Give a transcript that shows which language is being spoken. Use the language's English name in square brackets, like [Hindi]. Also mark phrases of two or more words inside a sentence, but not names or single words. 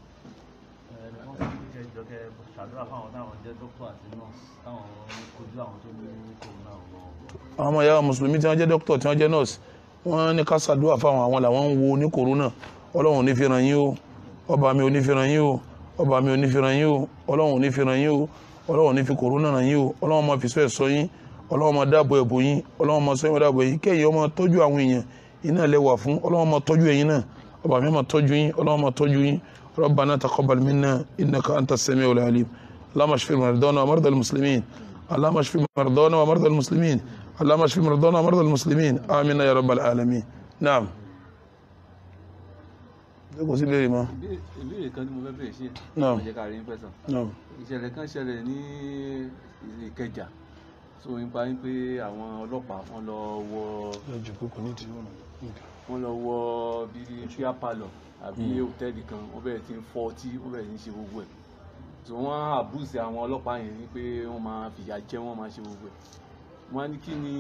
[Yoruba] àwọn ọmọ ìyá mùsùlùmí tí wọ́n jẹ́ dókítà tí wọ́n jẹ́ nọ́ọ̀sì wọ́n ní ká ṣàdúrà fáwọn àwọn làwọn ń wo ní kòrónà ọlọ́run ní fi ràn yín o ọba mi ò ní fi ràn yín o ọba mi ò ní fi ràn yín o ọlọ́run ò ní fi ràn yín o ọlọ́run ní fi kòrónà ràn yín o ọlọ́run máa fi sọ ẹ̀sọ́ yín ọlọ́run máa dáàbò ẹ̀bò yín ọlọ́run máa sọ yín dáàbò yín kẹ́yìn ọmọ tọ́jú àwọn èèyàn iná lẹ́wà fún ọlọ́run máa tọ́jú ẹ̀yin náà ọba mi máa tọ́jú yín ọlọ́run máa tọ́jú yín [Arabic] ربنا تقبل منا إنك أنت السميع العليم اللهم اشف مرضانا ومرضى المسلمين اللهم اشف مرضانا ومرضى المسلمين اللهم اشف مرضانا ومرضى المسلمين آمين يا رب العالمين نعم [Yoruba] kò sí béèrè mọ́. ìbéèrè kan tí mo fẹ́ béèrè sí [Arabic] Naam. [Yoruba] ọjọ́ ká rí ń pẹ́sàn. [Arabic] Naam. [Yoruba] ìṣẹ̀lẹ̀ kan ṣẹlẹ̀ ní Ìkẹjà so nípa wípé àwọn ọlọ́pàá wọ́n lọ wọ bíi pia palọ àbí hòtẹ́ẹ̀lì kan wọ́n bẹ̀rẹ̀ sí ń fọ́ ọtí wọ́n bẹ̀rẹ̀ sí ń ṣe gbogbo ẹ̀ so wọ́n àbúùsì àwọn ọlọ́pàá yẹn ní pé wọ́n máa fìyà jẹ wọ́n máa ṣe gbogbo ẹ̀ wọ́n á ní kí ni.